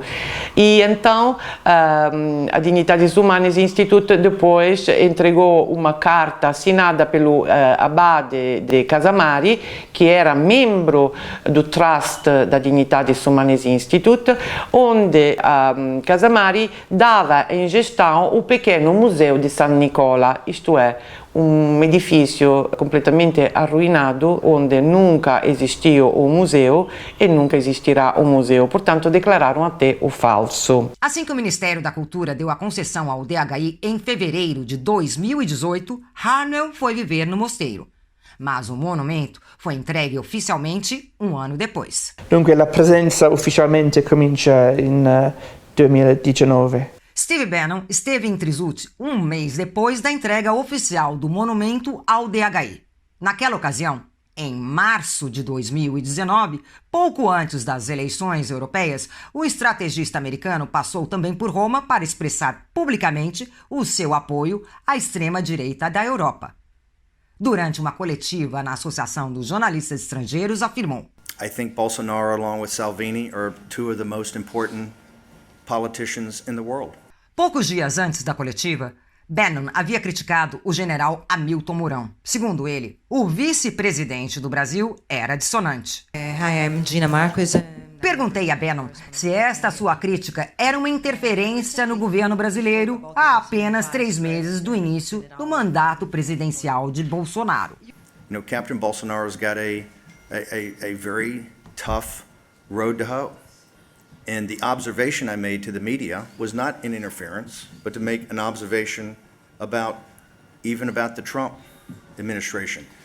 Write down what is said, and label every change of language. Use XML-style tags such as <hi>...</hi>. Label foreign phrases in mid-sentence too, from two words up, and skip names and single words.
<pt>E então, a Dignitatis Humanae Institute depois entregou uma carta assinada pelo abade de Casamari, que era membro do Trust da Dignitatis Humanae Institute, onde Casamari dava em gestão o pequeno museu de San Nicola, isto é, um edifício completamente arruinado, onde nunca existiu um museu e nunca existirá um museu. Portanto, declararam até o falso. Assim que o Ministério da Cultura deu a concessão ao DHI em fevereiro de 2018, Hartnell foi viver no mosteiro. Mas o monumento foi entregue ufficialmente um ano depois.</pt> <it>Dunque la presenza ufficialmente comincia in 2019.</it> <pt>Steve Bannon esteve em Trisuti um mês depois da entrega oficial do monumento ao DHI. Naquela ocasião, em março de 2019, pouco antes das eleições europeias, o estrategista americano passou também por Roma para expressar publicamente o seu apoio à extrema-direita da Europa. Durante uma coletiva na Associação dos Jornalistas Estrangeiros, afirmou:</pt> <en>I think Bolsonaro, along with Salvini, are 2 of the most important politicians in the world.</en> <pt>Poucos dias antes da coletiva, Bannon havia criticado o general Hamilton Mourão. Segundo ele, o vice-presidente do Brasil era dissonante.</pt> <en>Hi, I'm Gina Marcos.</en> <pt>Perguntei a Bannon se esta sua crítica era uma interferência no governo brasileiro há apenas 3 meses do início do mandato presidencial de Bolsonaro.</pt> <en>You know, Captain Bolsonaro's got a very tough road to hoe. And the observation I made to the media was not an interference, but to make an observation about the Trump administration.</en>